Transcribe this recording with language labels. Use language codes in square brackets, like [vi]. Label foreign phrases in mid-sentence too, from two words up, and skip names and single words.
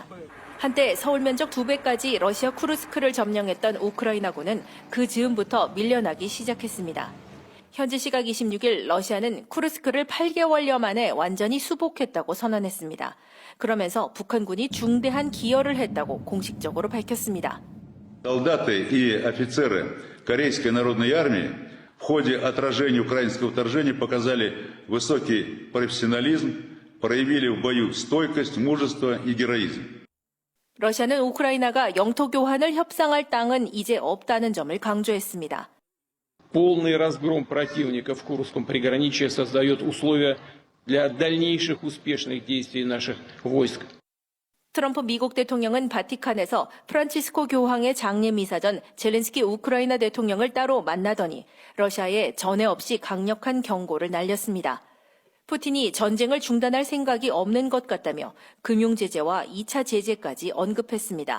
[ko] 한때 서울 면적 2배까지 러시아 쿠르스크를 점령했던 우크라이나군은 그 즈음부터 밀려나기 시작했습니다. 현지 시각 26일 러시아는 쿠르스크를 8개월여 만에 완전히 수복했다고 선언했습니다. 그러면서 북한군이 중대한 기여를 했다고 공식적으로 밝혔습니다. [ru] Солдаты и офицеры Корейской народной армии в ходе отражения украинского вторжения показали высокий профессионализм, проявили в бою стойкость, мужество и героизм. [ko] 러시아는 우크라이나가 영토 교환을 협상할 땅은 이제 없다는 점을 강조했습니다. [ru] Полный разгром противника в Курском приграничье создает условия для дальнейших успешных действий наших войск. [ko] 트럼프 미국 대통령은 바티칸에서 프란치스코 교황의 장례미사 전 젤렌스키 우크라이나 대통령을 따로 만나더니 러시아에 전에 없이 강력한 경고를 날렸습니다. 푸틴이 전쟁을 중단할 생각이 없는 것 같다며 금융제재와 2차 제재까지 언급했습니다.